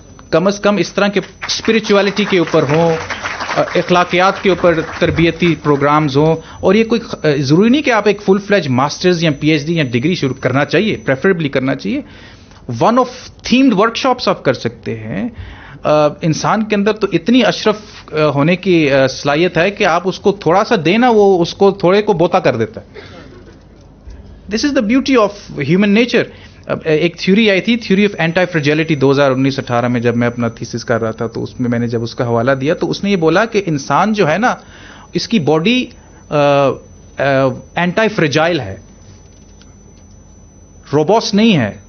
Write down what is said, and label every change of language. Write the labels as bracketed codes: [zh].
[ur] کم از کم اس طرح کے اسپرچویلٹی کے اوپر ہوں, اخلاقیات کے اوپر تربیتی پروگرامز ہوں, اور یہ کوئی ضروری نہیں کہ آپ ایک فل فلیج ماسٹرز یا پی ایچ ڈی یا ڈگری شروع کرنا چاہیے, پریفریبلی کرنا چاہیے. [en] one of themed workshops [ur] آپ کر سکتے ہیں. انسان کے اندر تو اتنی اشرف ہونے کی صلاحیت ہے کہ آپ اس کو تھوڑا سا دینا, وہ اس کو تھوڑے کو بوتا کر دیتا ہے. [en] This is the beauty of human nature. [ur] ایک تھیوری آئی تھی, تھیوری آف اینٹی فریجیلٹی 2019-18 میں, جب میں اپنا تھیسس کر رہا تھا تو اس میں نے جب اس کا حوالہ دیا تو اس نے یہ بولا کہ انسان جو ہے نا, اس کی باڈی اینٹی فریجائل ہے, روبوسٹ نہیں ہے.